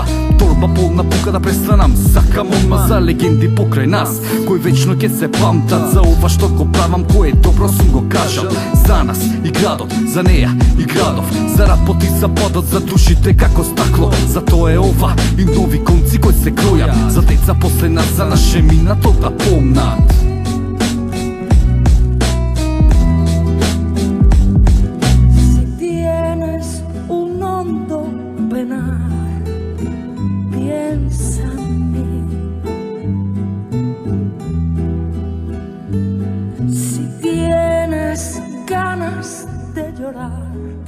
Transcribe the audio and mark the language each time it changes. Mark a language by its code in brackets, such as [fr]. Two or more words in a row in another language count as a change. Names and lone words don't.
[mk] Торба полна пука да престанам, сакам одма за легенди покрај нас, кои вечно ќе се памтат. За ова што го правам, кое добро сум го кажал. За нас и градот, за неја и градов, за рапот и за подот, за душите како стакло. За тоа е ова и нови конци кои се кројат, за деца после нас, за наше минато да помнат. [es] Si tienes un hondo penar, piensa en mí. Si tienes ganas de llorar,